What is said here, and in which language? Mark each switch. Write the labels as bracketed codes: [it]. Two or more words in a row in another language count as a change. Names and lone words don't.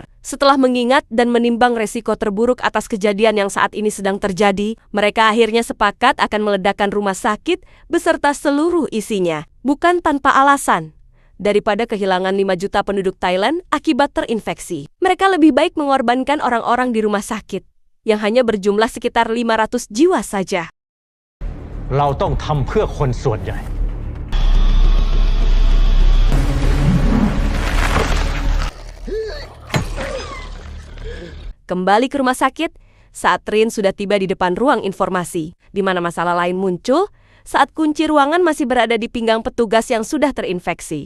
[id] Setelah mengingat dan menimbang resiko terburuk atas kejadian yang saat ini sedang terjadi, mereka akhirnya sepakat akan meledakkan rumah sakit beserta seluruh isinya. Bukan tanpa alasan, Daripada kehilangan 5 juta penduduk Thailand akibat terinfeksi, mereka lebih baik mengorbankan orang-orang di rumah sakit yang hanya berjumlah sekitar 500 jiwa saja. [th] เราต้องทำเพื่อคนส่วนใหญ่ [id] Kembali ke rumah sakit, saat Rin sudah tiba di depan ruang informasi, di mana masalah lain muncul saat kunci ruangan masih berada di pinggang petugas yang sudah terinfeksi.